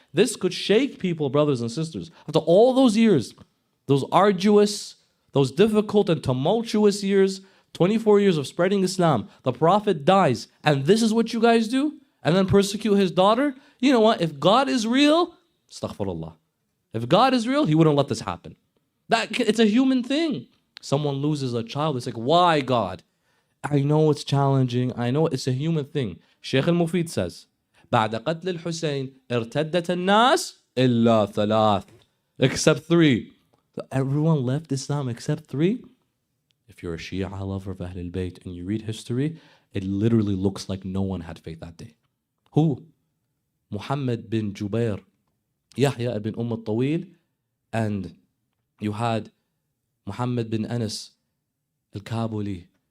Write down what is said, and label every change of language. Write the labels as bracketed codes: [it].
[en] This could shake people, brothers and sisters. After all those years, those arduous, those difficult and tumultuous years, 24 years of spreading Islam, the Prophet dies, and this is what you guys do? And then persecute his daughter? You know what? If God is real, astaghfirullah. If God is real, he wouldn't let this happen. It's a human thing. Someone loses a child, it's like, why God? I know it's challenging, I know it's a human thing. [ar] Shaykh al-Mufid says, بعد قتل الحسين ارتدت الناس إلا 3. [en] Except 3. Everyone left Islam except 3. If you're a Shia lover of Ahlul Bayt and you read history, it literally looks like no one had faith that day. Who? Mohammed bin Jubair, Yahya ibn al-Tawil, and you had Muhammad bin Anas al-Kabuli.